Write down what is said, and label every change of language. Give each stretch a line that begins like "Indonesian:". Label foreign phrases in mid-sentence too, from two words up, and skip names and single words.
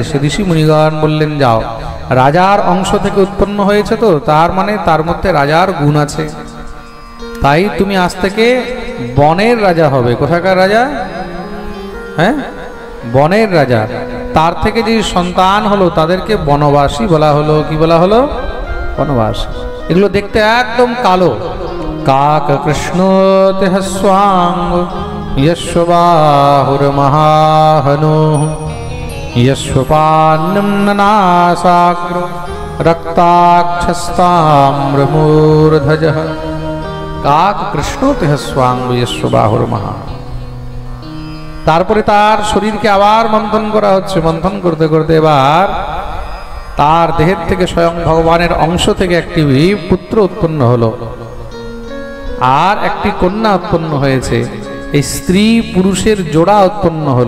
Bangla: ঋষি মুনিগণ বললেন, যাও, রাজার অংশ থেকে উৎপন্ন হয়েছে তো, তার মানে তার মধ্যে রাজার গুণ আছে, তাই তুমি আজ থেকে বনের রাজা হবে। কোথাকার রাজা? হ্যাঁ, বনের রাজা। তার থেকে যে সন্তান হলো তাদেরকে বনবাসী বলা হলো। কি বলা হলো? বনবাসী। এগুলো দেখতে একদম কালো।
Sanskrit: কাক কৃষ্ণ তেহ স্বাঙ্গ यश्वाहुर महाहनो यश्वपान्नं नासाग्र रक्ताक्षस्ताम्रमूर्धजः काक कृष्ण तेह स्वांग यश्वबाहुर महा।
Bangla: তারপরে তার শরীরকে আবার মন্থন করা হচ্ছে। মন্থন করতে করতে এবার তার দেহের থেকে স্বয়ং ভগবানের অংশ থেকে একটি পুত্র উৎপন্ন হলো আর একটি কন্যা উৎপন্ন হয়েছে। এই স্ত্রী পুরুষের জোড়া উৎপন্ন হলো।